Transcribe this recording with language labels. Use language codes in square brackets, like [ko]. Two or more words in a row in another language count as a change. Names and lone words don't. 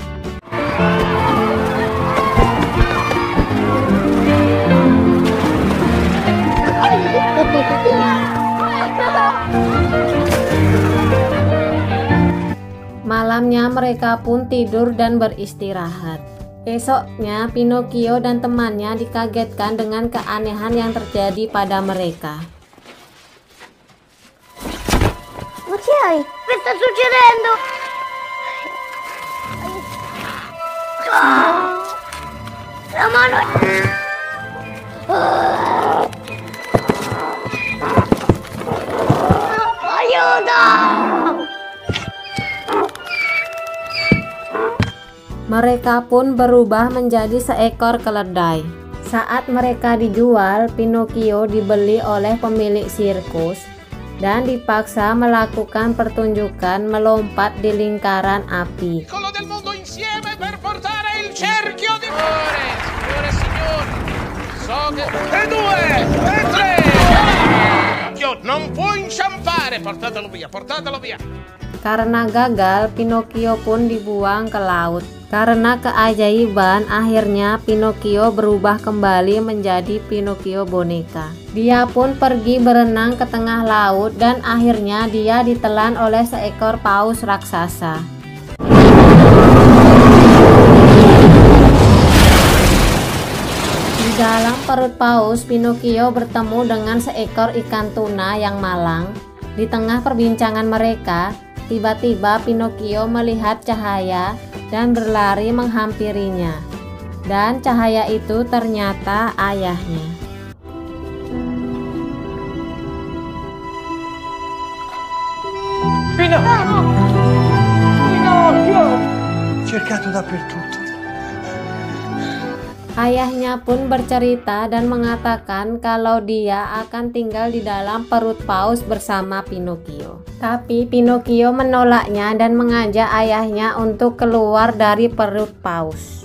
[id] Malamnya mereka pun tidur dan beristirahat. Esoknya Pinocchio dan temannya dikagetkan dengan keanehan yang terjadi pada mereka. [it] Ma che hai? Che sta succedendo? La mano. Aiuto! [id] Mereka pun berubah menjadi seekor keledai. Saat mereka dijual, Pinocchio dibeli oleh pemilik sirkus dan dipaksa melakukan pertunjukan melompat di lingkaran api. [it] Del mondo insieme per portare il cerchio di signore e signori. So che e due, e tre. Non può inciampare, portatelo via, portatelo via. [id] Karena gagal, Pinocchio pun dibuang ke laut. Karena keajaiban, akhirnya Pinocchio berubah kembali menjadi Pinocchio boneka. Dia pun pergi berenang ke tengah laut dan akhirnya dia ditelan oleh seekor paus raksasa. Di dalam perut paus, Pinocchio bertemu dengan seekor ikan tuna yang malang. Di tengah perbincangan mereka, tiba-tiba Pinocchio melihat cahaya dan berlari menghampirinya. Dan cahaya itu ternyata ayahnya. Pinocchio! [it] Pinocchio! Cercato dappertutto. [id] Ayahnya pun bercerita dan mengatakan kalau dia akan tinggal di dalam perut paus bersama Pinocchio. Tapi Pinocchio menolaknya dan mengajak ayahnya untuk keluar dari perut paus.